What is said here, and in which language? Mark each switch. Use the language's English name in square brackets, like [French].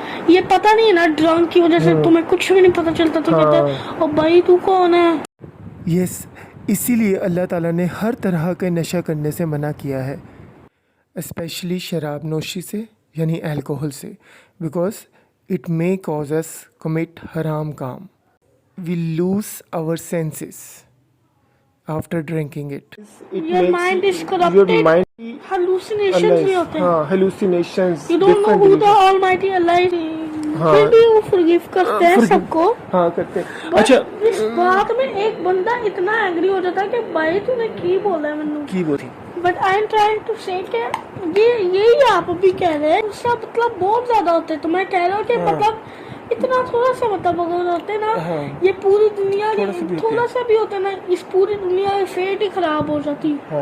[Urdu] یہ پتہ نہیں ہے نا ڈرنک کی وجہ سے تمہیں کچھ بھی نہیں پتہ چلتا تو کہتے او بھائی تو کون ہے. یس اسی لیے اللہ تعالیٰ نے ہر طرح کے نشہ کرنے سے منع کیا ہے. اسپیشلی شراب نوشی سے یعنی الکوہل سے, [English] because it may cause us commit [Urdu] حرام کام. [English] We lose our senses after drinking it. Your mind is corrupted. [Urdu] Hallucinations بھی ہوتے ہیں. ہاں, hallucinations. [English] You don't know who the Almighty Allah is. [Urdu] پھر بھی وہ forgive کرتے ہیں سب کو. ہاں کرتے ہیں. اچھا اس بات میں ایک بندہ اتنا اینگری ہو جاتا ہے کہ بھائی تو نے کی بولا ہے منو کی بولی. [English] but I am trying to say [Urdu] کہ یہی آپ بھی کہہ رہے ہیں, اس کا مطلب بہت زیادہ ہوتے ہیں. تو میں کہہ رہا ہوں کہ مطلب اتنا تھوڑا سا مطلب اگر ہوتے نا, یہ پوری دنیا تھوڑا سا بھی ہوتا نا, اس پوری دنیا کی فیٹ ہی خراب ہو جاتی.